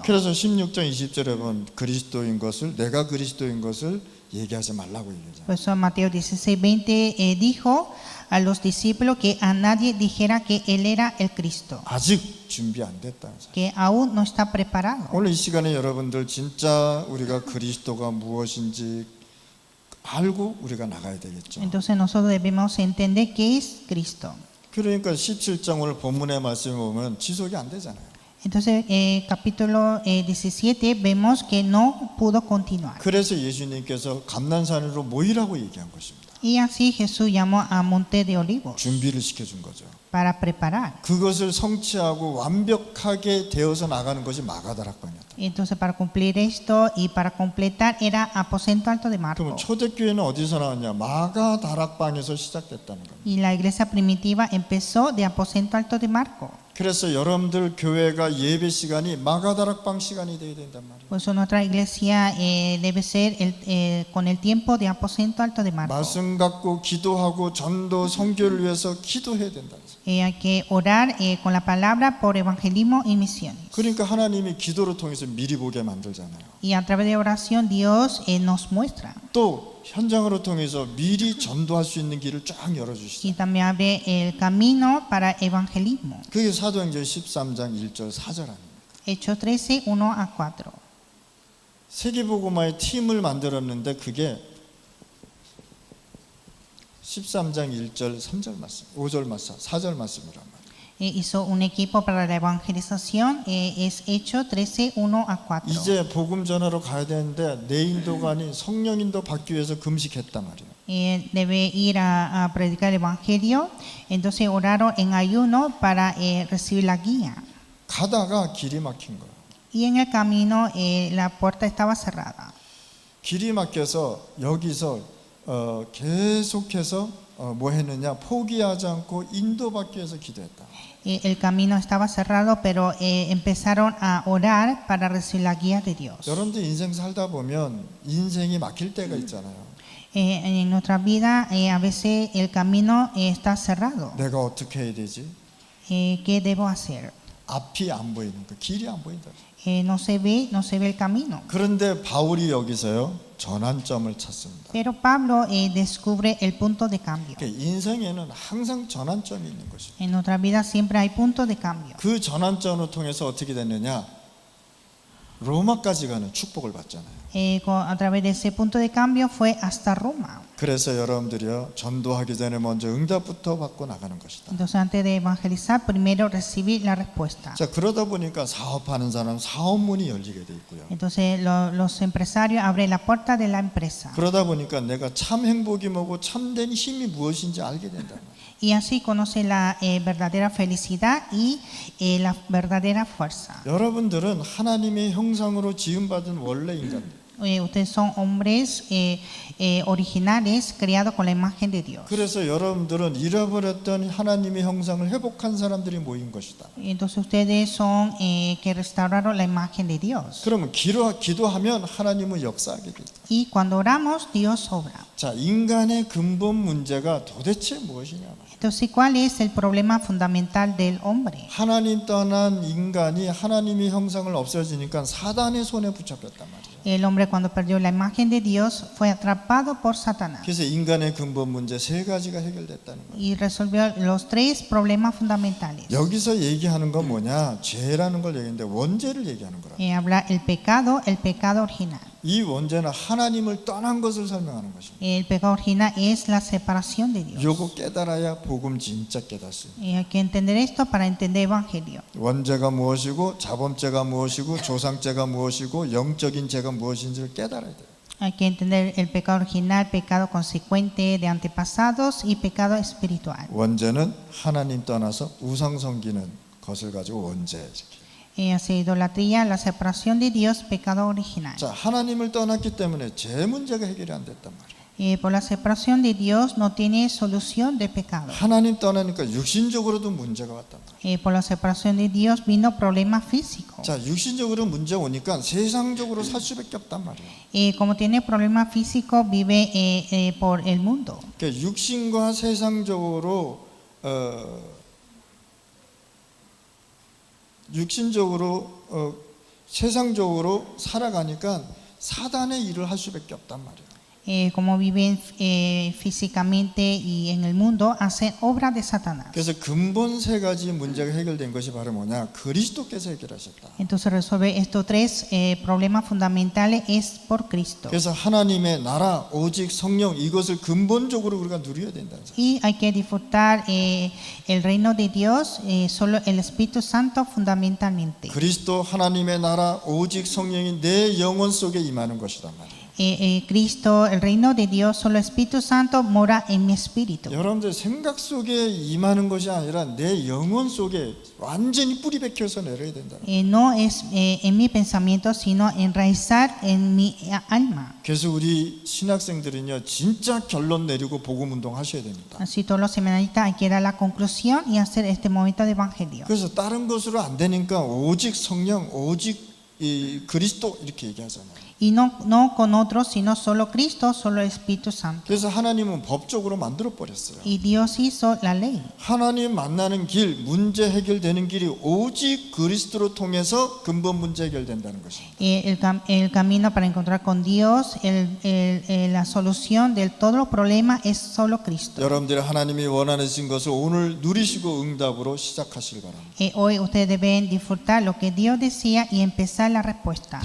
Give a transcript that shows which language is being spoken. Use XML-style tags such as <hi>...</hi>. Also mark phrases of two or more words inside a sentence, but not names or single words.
<ko>그래서 16장 20절에 보면 그리스도인 것을 내가 그리스도인 것을 얘기하지 말라고 얘기하잖아요.</ko> <es>Por eso Mateo 16, 20 dijo a los discípulos que a nadie dijera que él era el Cristo,</es> <ko>아직 준비 안 됐다는 사실.</ko> <es>que aún no está preparado.</es> <ko>오늘 이 시간에 여러분들 진짜 우리가 그리스도가 무엇인지 알고 우리가 나가야 되겠죠.</ko> <es>Entonces nosotros debemos entender qué es Cristo.</es> <ko>그러니까 17장 오늘 본문의 말씀을 보면 지속이 안 되잖아요.</ko> <es>Entonces capítulo 17 vemos que no pudo continuar.</es> <ko>그래서 예수님께서 감난산으로 모이라고 얘기한 것입니다.</ko> <es>Y así Jesús llamó a Monte de Olivos</es> <ko>준비를 시켜준 거죠.</ko> <es>para preparar.</es> <ko>그것을 성취하고 완벽하게 되어서 나가는 것이 마가다락방이었다.</ko> <es>Entonces para cumplir esto y para completar era aposento alto de</es> <ko>그러면</ko> <es>Marco.</es> <ko>초대교회는 어디서 나왔냐? 마가다락방에서 시작됐다는 겁니다.</ko> <es>Y la iglesia primitiva empezó de aposento alto de Marco.</es> <ko>그래서 여러분들 교회가 예배 시간이 마가다락방 시간이 되어야 된단 말이에요.</ko> <es>Por eso nuestra iglesia debe ser con el tiempo de aposento alto de Marco.</es> <ko>말씀 갖고 기도하고 전도 선교를 위해서 기도해야 된다.</ko> <es>Hay que orar con la palabra por evangelismo y misiones.</es> <ko>그러니까 하나님이 기도를 통해서 미리 보게 만들잖아요.</ko> <es>Y a través de oración Dios nos muestra.</es> <ko>또 현장으로 통해서 미리 전도할 수 있는 길을 쫙 열어주시죠.</ko> <es>Y también abre el camino para evangelismo.</es> <ko>그게 사도행전 13장 1절 4절 아닙니까?</ko> <es>Hechos 13, 1-4.</es> <ko>세계복음화의 팀을 만들었는데 그게 13장 1절 3절 말씀, 5절 말씀, 4절 말씀이란 말이에요.</ko> <es>Hizo un equipo para la evangelización, es Hechos 13, 1-4.</es> <ko>이제 복음 전하러 가야 되는데 내 인도가 아닌 성령 인도 받기 위해서 금식했단 말이에요.</ko> <es>Debe ir a predicar el evangelio, entonces oraron en ayuno para recibir la guía.</es> <ko>가다가 길이 막힌 거예요.</ko> <es>Y en el camino la puerta estaba cerrada.</es> <ko>길이 막혀서 여기서 계속해서 뭐 했느냐, 포기하지 않고 인도받기 위해서 기도했다.</ko> <es>El camino estaba cerrado, pero empezaron a orar para recibir la guía de Dios.</es> <ko>여러분들 인생 살다 보면 인생이 막힐 때가 있잖아요.</ko> <es>En nuestra vida a veces el camino está cerrado.</es> <ko>내가 어떻게 해야 되지?</ko> <es>¿Qué debo hacer?</es> <ko>앞이 안 보이는 거, 길이 안 보인다.</ko> <es>No se ve el camino.</es> <ko>그런데 바울이 여기서요 전환점을 찾습니다.</ko> <es>Pero Pablo descubre el punto de cambio.</es> <ko>그러니까 인생에는 항상 전환점이 있는 것이죠.</ko> <es>En nuestra vida siempre hay puntos de cambio.</es> <ko>그 전환점을 통해서 어떻게 됐느냐? 로마까지 가는 축복을 받잖아요.</ko> <es>A través de ese punto de cambio fue hasta Roma.</es> <ko>그래서 여러분들이요 전도하기 전에 먼저 응답부터 받고 나가는 것이다.</ko> <es>Entonces antes de evangelizar primero recibir la respuesta.</es> <ko>자 그러다 보니까 사업하는 사람 사업문이 열리게 돼 있고요.</ko> <es>Entonces los empresarios abren la puerta de la empresa.</es> <ko>그러다 보니까 내가 참 행복이 뭐고 참된 힘이 무엇인지 알게 된다.</ko> <es>Y así conoce la verdadera felicidad y la verdadera fuerza.</es> <ko>여러분들은 하나님의 형상으로 지음받은 원래 인간들.</ko> <es>Ustedes son hombres originales creados con la imagen de Dios.</es> <ko>그래서 여러분들은 잃어버렸던 하나님의 형상을 회복한 사람들이 모인 것이다.</ko> <es>Entonces ustedes son que restauraron la imagen de Dios.</es> <ko>그러면 기도하면 하나님은 역사하게 된다.</ko> <es>Y cuando oramos, Dios obra.</es> <ko>자, 인간의 근본 문제가 도대체 무엇이냐?</ko> <es>Entonces, ¿cuál es el problema fundamental del hombre?</es> <ko>하나님 떠난 인간이 하나님의 형상을 없어지니까 사단의 손에 붙잡혔단 말이에요.</ko> <es>El hombre cuando perdió la imagen de Dios fue atrapado por Satanás</es> <ko>그래서 인간의 근본 문제 세 가지가 해결됐다는 거예요.</ko> <es>y resolvió los tres problemas fundamentales.</es> <ko>여기서 얘기하는 건 뭐냐? 죄라는 걸 얘기하는데 원죄를 얘기하는 거라.</ko> <es>Habla el pecado original.</es> <ko>이 원죄는 하나님을 떠난 것을 설명하는 것입니다.</ko> <es>El pecado original es la separación de Dios.</es> <ko>요거 깨달아야 복음 진짜 깨달을 수 있어요.</ko> <es>Hay que entender esto para entender el evangelio.</es> <ko>원죄가 무엇이고 자범죄가 무엇이고 조상죄가 무엇이고 영적인 죄가 무엇인지를 깨달아야 돼요.</ko> <es>Hay que entender el pecado original, pecado consecuente de antepasados y pecado espiritual.</es> <ko>원죄는 하나님 떠나서 우상 섬기는 것을 가지고 원죄.</ko> <es>Hacia idolatría, la separación de Dios, pecado original.</es> <ko>자, 하나님을 떠났기 때문에 죄 문제가 해결이 안 됐단 말이에요.</ko> <es>Por la separación de Dios no tiene solución de pecado.</es> <ko>하나님 떠나니까 육신적으로도 문제가 왔단 말이에요.</ko> <es>Por la separación de Dios vino problema físico.</es> <ko>자, 육신적으로 문제 오니까 세상적으로 살 수밖에 없단 말이에요.</ko> <es>Como tiene problema físico, vive por el mundo.</es> <ko>그러니까 육신과 세상적으로 육신적으로 세상적으로 살아가니까 사단의 일을 할 수밖에 없단 말이에요.</ko> <es>Como viven físicamente y en el mundo, hacen obra de Satanás.</es> <ko>그래서 근본 세 가지 문제가 해결된 것이 바로 뭐냐? 그리스도께서 해결하셨다.</ko> <es>Entonces resolver estos tres problemas fundamentales es por Cristo.</es> <ko>그래서 하나님의 나라, 오직 성령 이것을 근본적으로 우리가 누려야 된다는 사실.</ko> <es>Y hay que disfrutar el reino de Dios, solo el Espíritu Santo fundamentalmente.</es> <ko>그리스도 하나님의 나라, 오직 성령이 내 영혼 속에 임하는 것이란 말이에요.</ko> <es>Cristo, el reino de Dios, solo el Espíritu Santo mora en mi espíritu.</es> <ko>여러분들 생각 속에 임하는 것이 아니라 내 영혼 속에 완전히 뿌리 박혀서 내려야 된다.</ko> <es>No es en mi pensamiento, sino enraizar en mi alma.</es> <ko>그래서 우리 신학생들은요 진짜 결론 내리고 복음 운동 하셔야 됩니다.</ko> <es>Así todos los seminaristas hay que dar la conclusión y hacer este momento de evangelio.</es> <ko>그래서 다른 것으로 안 되니까 오직 성령, 오직 이 그리스도 이렇게 얘기하잖아요.</ko> <es>y no con otros, sino solo Cristo, solo el Espíritu Santo.</es> <ko>그래서 하나님은 법적으로 만들어 버렸어요.</ko> <es>Y Dios hizo la ley.</es> <ko>하나님 만나는 길, 문제 해결되는 길이 오직 그리스도로 통해서 근본 문제 해결된다는 것입니다.</ko> <es>El camino para encontrar con Dios, la solución de todos los problemas es solo Cristo.</es> <ko>여러분들이 하나님이 원하신 것을 오늘 누리시고 응답으로 시작하시길 바랍니다.</ko> <es>Hoy ustedes deben disfrutar lo que Dios decía y empezar la respuesta.</es>